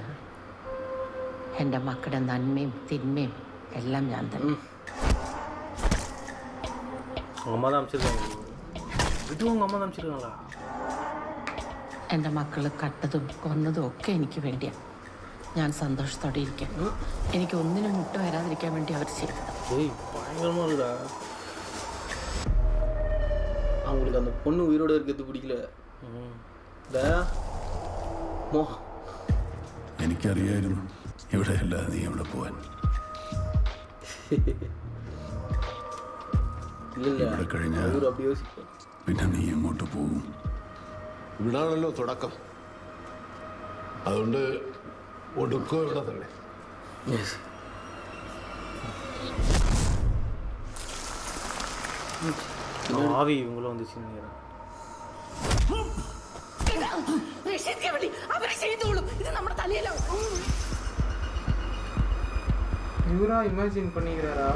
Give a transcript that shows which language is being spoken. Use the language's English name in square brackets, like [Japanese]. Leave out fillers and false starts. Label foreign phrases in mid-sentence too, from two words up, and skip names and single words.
[Malayalam] എൻ്റെ മക്കളുടെ നന്മയും തിന്മയും എല്ലാം ഞാൻ തന്നെ. എൻ്റെ മക്കൾ കട്ടതും കൊന്നതും ഒക്കെ എനിക്ക് വേണ്ടിയാണ്. ഞാൻ സന്തോഷത്തോടെ ഇരിക്കാം. എനിക്ക് ഒന്നിനും മുട്ട് വരാതിരിക്കാൻ വേണ്ടി അവർ ചെയ്തത്. [Tamil] அவங்களுக்கு அந்த பொண்ணு உயிரோடு இருக்கிறது பிடிக்கல. [Malayalam] എനിക്കറിയായിരുന്നു ഇവിടെയല്ല നീ എവിടെ പോവാൻ. ഇവിടെ കഴിഞ്ഞാൽ പിന്നെ നീ എങ്ങോട്ട് പോകും? ഇവിടാണല്ലോ തുടക്കം, അതുകൊണ്ട് ഒടുക്കോ ഇവിടെ തന്നെ. [Tamil] ஆவி இவங்களும் வந்துச்சுன்னு நினைக்கிறேன். இவரா இமேஜின் பண்ணிக்கிறாரா